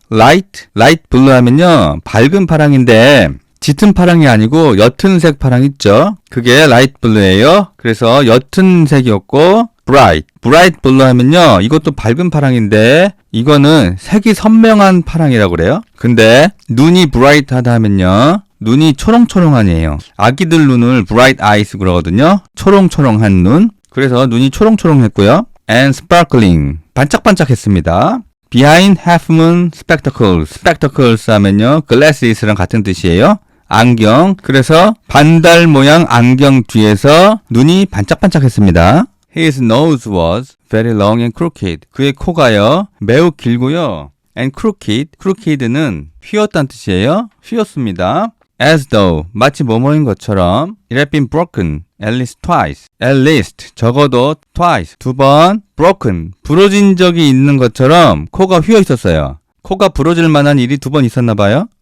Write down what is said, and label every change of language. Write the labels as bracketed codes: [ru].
[en] light blue [ko] 하면요. 밝은 파랑인데 짙은 파랑이 아니고 옅은색 파랑 있죠. 그게 light blue예요. 그래서 옅은 색이었고 bright blue 하면요. 이것도 밝은 파랑인데 이거는 색이 선명한 파랑이라고 그래요. 근데 눈이 bright하다 하면요. 눈이 초롱초롱하네요. 아기들 눈을 bright eyes 그러거든요. 초롱초롱한 눈. 그래서 눈이 초롱초롱했고요. [en] and sparkling. [ko] 반짝반짝했습니다. [en] Behind half moon spectacles. [ko] spectacles 하면요, glasses랑 같은 뜻이에요. 안경. 그래서 반달 모양 안경 뒤에서 눈이 반짝반짝했습니다. [en] His nose was very long and crooked. [ko] 그의 코가요, 매우 길고요. [en] And crooked. [ko] crooked는 휘었다는 뜻이에요. 휘었습니다. [en] As though. [ko] 마치 뭐뭐인 것처럼. [en] It had been broken. At least twice. At least. [ko] 적어도 twice. 2번. broken. 부러진 적이 있는 것처럼 코가 휘어 있었어요. 코가 부러질 만한 일이 2번 있었나 봐요.